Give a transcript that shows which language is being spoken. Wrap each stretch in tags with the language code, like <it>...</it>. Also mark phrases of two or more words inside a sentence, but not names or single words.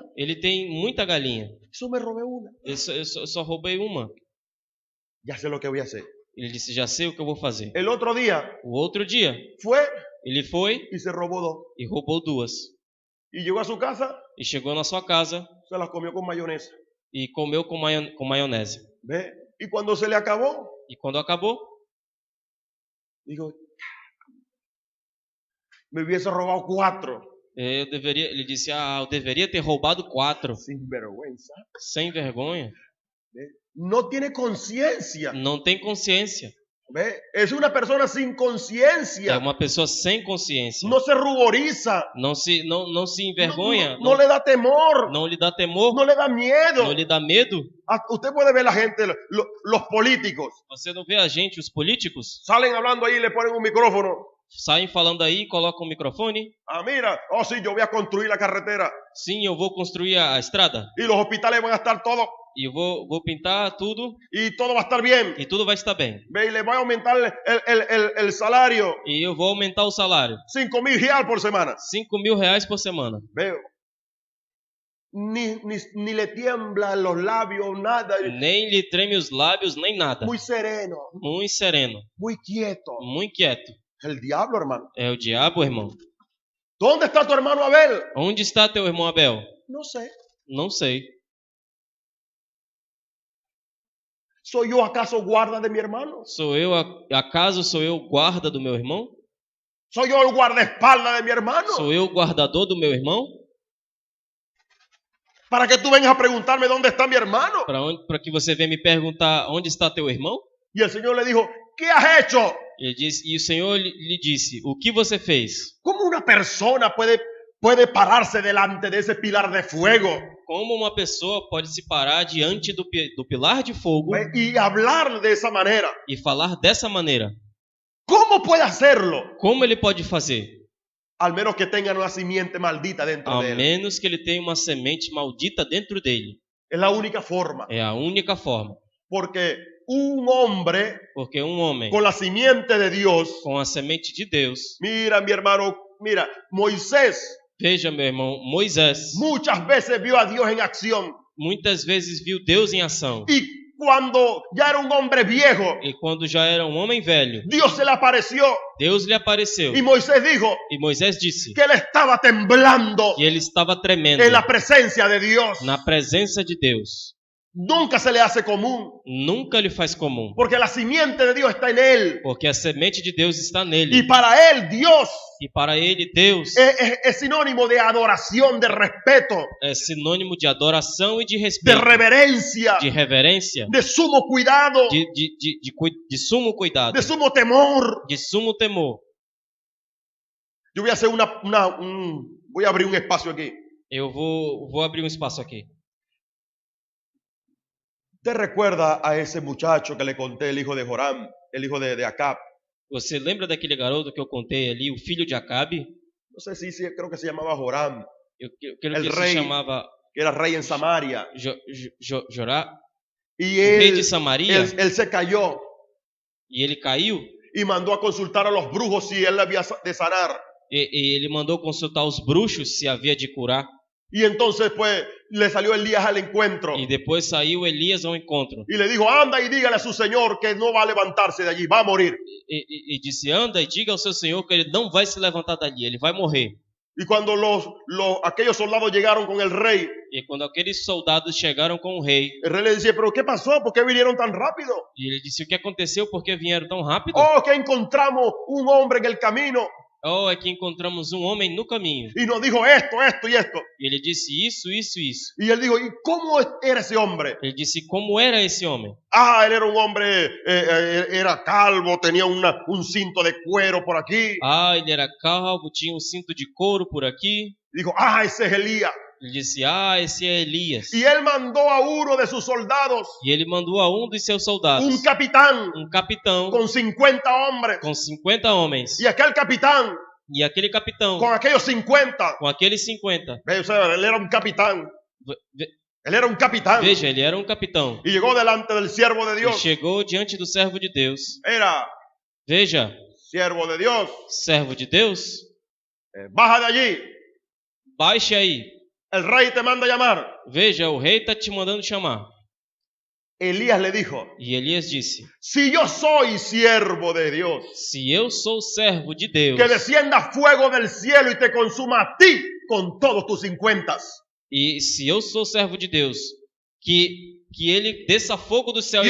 <pt>Ele tem muita galinha.</pt> <es>Eso me robé una.</es> <pt>Eu só roubei uma.</pt> <es>Ya sé lo que voy a hacer.</es> <pt>Ele disse: já sei o que eu vou fazer.</pt> <es>El otro día</es> <pt>O outro dia,</pt> <es>fue</es> <pt>ele foi</pt> <es>y se robó dos.</es> <pt>e roubou duas.</pt> <es>Y llegó a su casa,</es> <pt>E chegou na sua casa</pt> <es>se las comió con mayonesa.</es> <pt>e comeu com maionese.</pt> <es>¿Ve? Y cuando se le acabó,</es> <pt>E quando acabou,</pt> <es>digo, me hubiese robado cuatro.</es> <pt>ele disse: eu deveria ter roubado 4.</pt> <es>Sin vergüenza.</es> <pt>Sem vergonha.</pt> <es>¿Ve? No tiene conciencia.</es> <pt>Não tem consciência.</pt> <es>¿Ve? Es una persona sin</es> <pt>É</pt> <es>conciencia.</es> <pt>uma pessoa sem consciência.</pt> <es>No se ruboriza.</es> <pt>Não se envergonha.</pt> <es>No le da temor.</es> <pt>Não lhe dá temor.</pt> <es>No le da miedo.</es> <pt>Não lhe dá medo.</pt> <es>Usted puede ver la gente, los políticos,</es> <pt>Você não vê a gente, os políticos,</pt> <es>salen hablando ahí y le ponen un micrófono.</es> <pt>saem falando aí, colocam o microfone.</pt> <es>Ah, mira, oh sí, yo voy a construir la carretera</es> <pt>Sim, eu vou construir a estrada.</pt> <es>y los hospitales van a estar todos</es> <pt>E eu vou pintar tudo</pt> <es>y todo va a estar bien.</es> <pt>e tudo vai estar bem.</pt> <es>Ve, y le voy a aumentar el salario,</es> <pt>E eu vou aumentar o salário.</pt> <es>5.000 real por semana.</es> <pt>R$5.000 por semana.</pt> <es>Veo. Ni le tiemblan los labios, nada.</es> <pt>Nem lhe treme os lábios, nem nada.</pt> <es>Muy sereno,</es> <pt>Muito sereno,</pt> <es>muy quieto.</es> <pt>muito quieto.</pt> <es>El diablo, hermano.</es> <pt>É o diabo, irmão.</pt> <es>¿Dónde está tu hermano Abel?</es> <pt>Onde está teu irmão Abel?</pt> <es>No sé.</es> <pt>Não sei.</pt> <es>¿Soy yo acaso guarda de mi hermano?</es> <pt>Acaso sou eu guarda do meu irmão?</pt> <es>¿Soy yo el guardaespaldas de mi hermano?</es> <pt>Sou eu guardador do meu irmão?</pt> <es>Para que tú vengas a preguntarme dónde está mi hermano.</es> <pt>Para que você venha me perguntar onde está teu irmão?</pt> <es>Y el Señor le dijo, ¿qué has hecho?</es> <pt>E o Senhor lhe disse: o que você fez?</pt> <es>¿Cómo una persona puede pararse delante de ese pilar de fuego</es> <pt>Como uma pessoa pode se parar diante do pilar de fogo</pt> <es>y hablar de esa manera?</es> <pt>e falar dessa maneira?</pt> <es>¿Cómo puede hacerlo?</es> <pt>Como ele pode fazer?</pt> <es>Al menos que tenga una simiente maldita dentro</es> <pt>A</pt> <es>de él.</es> <pt>menos que ele tenha uma semente maldita dentro dele.</pt> <es>Es la única forma.</es> <pt>É a única forma.</pt> <es>Porque un hombre</es> <pt>Porque um homem</pt> <es>con la simiente de Dios,</es> <pt>com a semente de Deus,</pt> <es>mira mi hermano, mira, Moisés</es> <pt>veja meu irmão, Moisés,</pt> <es>muchas veces vio a Dios en acción.</es> <pt>muitas vezes viu Deus em ação.</pt> <es>Y cuando ya era un hombre viejo,</es> <pt>E quando já era um homem velho,</pt> <es>Dios se le apareció</es> <pt>Deus lhe apareceu.</pt> <es>y Moisés dijo</es> <pt>E Moisés disse</pt> <es>que él estaba temblando</es> <pt>que ele estava tremendo</pt> <es>en la presencia de Dios.</es> <pt>na presença de Deus.</pt> <es>Nunca se le hace común,</es> <pt>Nunca lhe faz comum,</pt> <es>porque la simiente de Dios está en él.</es> <pt>porque a semente de Deus está</pt> <es>Y</es> <pt>nele.</pt> <es>para él, Dios</es> <pt>E para ele, Deus</pt> <es>es sinónimo de adoración, de respeto,</es> <pt>é sinônimo de adoração e de de respeito,</pt> <es>reverencia,</es> <pt>de reverência,</pt> <es>de sumo cuidado,</es> <pt>de sumo cuidado,</pt> <es>de sumo temor.</es> <pt>de sumo temor.</pt> <es>Yo voy a hacer voy a abrir un espacio aquí.</es> <pt>Eu vou abrir um espaço aqui.</pt> <es>¿Usted recuerda a ese muchacho que le conté, el hijo de Joram, el hijo de Acab?</es> <pt>Você lembra daquele garoto que eu contei ali, o filho de Acabe?</pt> <es>No sé si creo que se llamaba Joram,</es> <pt>Eu creio</pt> <es>El</es> <pt>que rei. se chamava</pt> <es>que era rey en Samaria.</es> <pt>Jorá,</pt> <es>Y</es> <pt>o rei de</pt> <es>él</es> <pt>Samaria,</pt> <es>él se cayó</es> <pt>e ele caiu,</pt> <es>y mandó a consultar a los brujos si él le había de sanar.</es> <pt>e ele mandou consultar os bruxos se havia de curar.</pt> <es>Y entonces pues le salió Elías al encuentro</es> <pt>E depois saiu Elias ao encontro.</pt> <es>y le dijo, anda y dígale a su señor que no va a levantarse de allí, va a morir.</es> <pt>E disse, anda e diga ao seu senhor que ele não vai se levantar dali, ele vai morrer.</pt> <es>Y cuando aquellos soldados llegaron con el rey</es> <pt>E quando aqueles soldados chegaram com o rei,</pt> <es>le decía, pero ¿qué pasó? ¿Por qué vinieron tan rápido?</es> <pt>e ele disse, o que aconteceu? Por que vieram tão rápido?</pt> <es>Oh, que encontramos un hombre en el camino</es> <pt>Oh, é que encontramos um homem no caminho.</pt> <es>y nos dijo esto, esto y esto.</es> <pt>E ele disse isso, isso, isso.</pt> <es>Y él dijo, ¿y cómo era esse hombre?</es> <pt>Ele disse como era esse homem.</pt> <es>Ah, él era un hombre, era calvo, tenía un cinto de cuero por aquí.</es> <pt>Ah, ele era calvo, tinha um cinto de couro por aqui.</pt> <es>Dijo, ah, ese es Elías.</es> <pt>Ele disse, ah, esse é Elias.</pt> <es>Y él mandó a uno de sus soldados,</es> <pt>E ele mandou a um dos seus soldados,</pt> <es>un capitán</es> <pt>um capitão</pt> <es>con 50 hombres.</es> <pt>com 50 homens.</pt> <es>Y aquel capitán</es> <pt>E aquele capitão,</pt> <es>con aquellos 50.</es> <pt>com aqueles 50,</pt> <es>O sea, él era un capitán.</es> <pt>ve-</pt> <es>Él era un capitán.</es> <pt>veja, ele era um capitão.</pt> <es>Y llegó delante del siervo de</es> <pt>E</pt> <es>Dios.</es> <pt>chegou diante do servo de Deus.</pt> <es>Era</es> <pt>Veja,</pt> <es>siervo de Dios.</es> <pt>servo de Deus,</pt> <es>Baja de allí.</es> <pt>baixe aí.</pt> <es>El rey te manda a llamar.</es> <pt>Veja, o rei está te mandando chamar.</pt> <es>Elías le dijo,</es> <pt>E Elias disse,</pt> <es>si yo soy siervo de Dios,</es> <pt>se eu sou servo de Deus,</pt> <es>que descienda fuego del cielo y te consuma a ti con todos tus 50.</es> <pt>e se eu sou servo de Deus, que ele desça fogo do céu</pt>